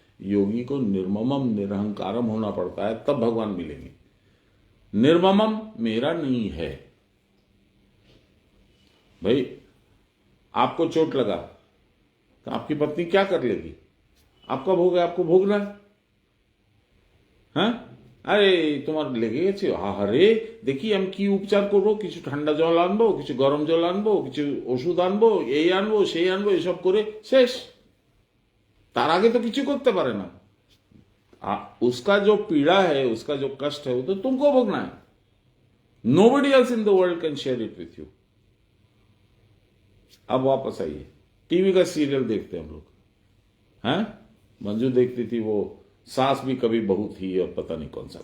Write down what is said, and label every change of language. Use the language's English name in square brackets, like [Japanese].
[Hindi] योगी को निर्ममम निरहंकारम होना पड़ता है, तब भगवान मिलेंगे। निर्ममम मेरा नहीं है। भाई आपको चोट लगा तो आपकी पत्नी क्या कर लेगी? आपका भोग है, आपको भोगना है। हाँ? [Bangla] আরে তোমার লেগে গেছে, আহারে দেখি আমি কি উপচার করবো, কিছু ঠান্ডা জল আনবো, কিছু গরম জল আনবো, কিছু ওষুধ আনবো, এই আনবো সেই আনবো, এসব করে শেষ। তার আগে তো কিছু করতে পারে না। [Hindi] उसका जो पीड़ा है, उसका जो कष्ट है, वो तो तुमको भोगना है। [English] Nobody else in the world can share it with you. [Hindi] अब वापस आइए, टीवी का सीरियल देखते हैं हम लोग, हैं? मंजू देखती थी वो सास भी कभी बहू थी, और पता नहीं कौन सा